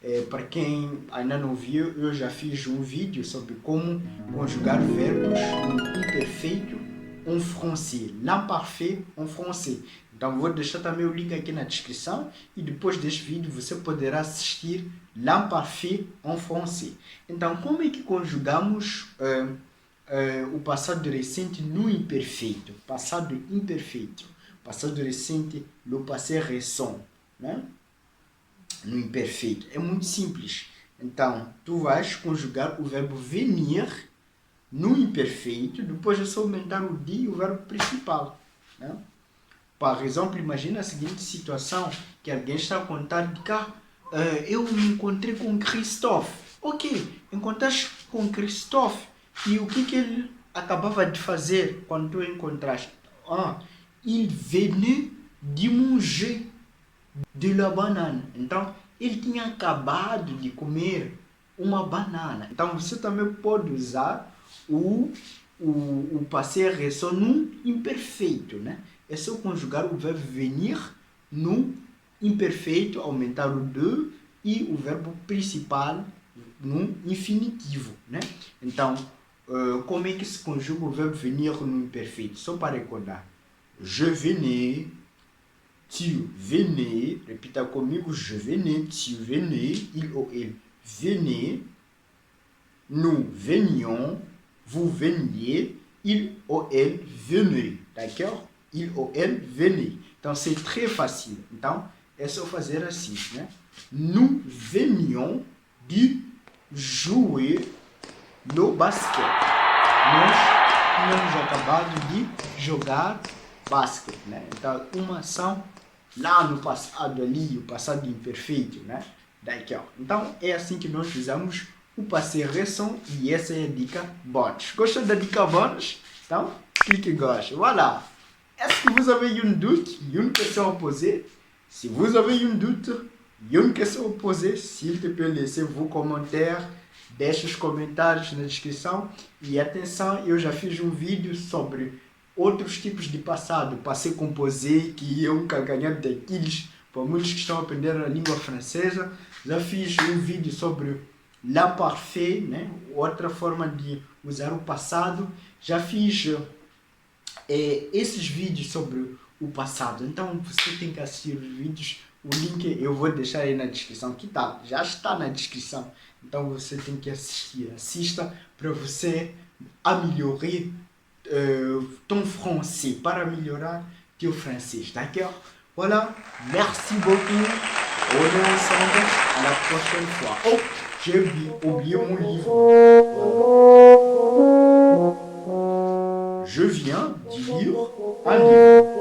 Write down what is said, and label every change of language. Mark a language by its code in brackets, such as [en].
[pt] Para quem ainda não viu, eu já fiz um vídeo sobre como conjugar verbos no imperfeito [fr] en français, l'imparfait en français. [pt] Então vou deixar também o link aqui na descrição e depois deste vídeo você poderá assistir [fr] l'imparfait en français. [pt] Então como é que conjugamos o passado recente no imperfeito? Passado imperfeito. Passado recente no passé récent, né? No imperfeito. É muito simples. Então tu vais conjugar o verbo venir no imperfeito, depois é só aumentar o de e o verbo principal, né? Por exemplo, imagina a seguinte situação, que alguém está a contar de cá, eu me encontrei com Christophe. Ok, encontraste com Christophe e o que ele acabava de fazer quando tu encontraste? [fr] Il venait de manger de la banane. [pt] Então, ele tinha acabado de comer uma banana. Então, você também pode usar o passé récent no imperfeito, né? É só conjugar o verbo venir no imperfeito, aumentar o de e o verbo principal no infinitivo, né? Então, como é que se conjuga o verbo venir no imperfeito? Só para recordar. [fr] Je venais, tu venais, [pt] repita comigo, [fr] je venais, tu venais, il ou elle venait, nous venions, vous veniez, il ou elle venait, d'accord? Il ou elle venait. [pt] Então, [fr] c'est très facile. [pt] Então, é só fazer assim, né? [fr] Nous venions de jouer [pt] no basquete. Nós tínhamos acabado de jogar basquete, né? Então, uma ação lá no passado ali, o passado imperfeito, né? D'accord. Então, é assim que nós usamos o passé récent e essa é a dica bônus. Gostou da dica bônus? Então, clique em gauche. Voilà. [fr] Est-ce que vous avez une doute, une question à poser? Si vous avez une doute, une question à poser, s'il te plaît, laissez vos commentaires, [pt] deixe os comentários na descrição. E atenção, eu já fiz um vídeo sobre outros tipos de passado, passé composé, que é um calcanhar daqueles para muitos que estão aprendendo a língua francesa. Já fiz um vídeo sobre l'imparfait, né? Outra forma de usar o passado. Já fiz esses vídeos sobre o passado. Então você tem que assistir os vídeos. O link eu vou deixar aí na descrição. Que tal? Já está na descrição. Então você tem que assistir. Assista para você [fr] améliorer ton français, [pt] para melhorar teu francês, d'accord? [fr] Voilà, merci beaucoup. On est ensemble à la prochaine fois. Oh, j'ai oublié mon livre. Voilà. Je viens de lire un livre.